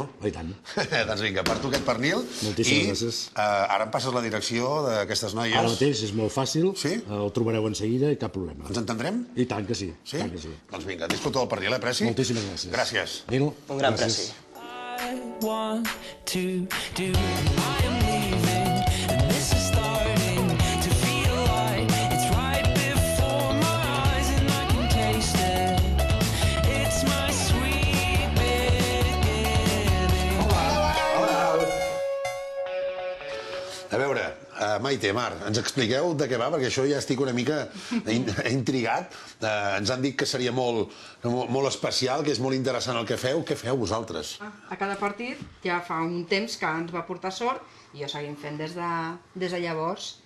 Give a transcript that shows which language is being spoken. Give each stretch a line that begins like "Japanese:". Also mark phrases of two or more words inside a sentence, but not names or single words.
Catalan: I tant. Doncs vinga, per tu aquest pernil. Moltíssimes gràcies. Ara em passes la direcció d'aquestes noies. Ara mateix és molt fàcil, Sí? el trobareu en seguida i cap problema. Ens entendrem? I tant que sí, Sí? tant que sí. Doncs vinga, disfruta del pernil, Preci? Moltíssimes gràcies. Gràcies. Nil, Un gran gràcies. preci.
English: I want to do. I am leaving, and this is starting to feel like it's right before my eyes, and I can taste it. It's my sweet beginning.
Catalan: A veure, Maite, Mar, ens expliqueu de què va, perquè això ja estic una mica intrigat. Ens han dit que seria molt especial, que és molt interessant el que feu. Què feu vosaltres? A cada partit ja fa un temps que ens va portar sort i ho seguim fent des de llavors.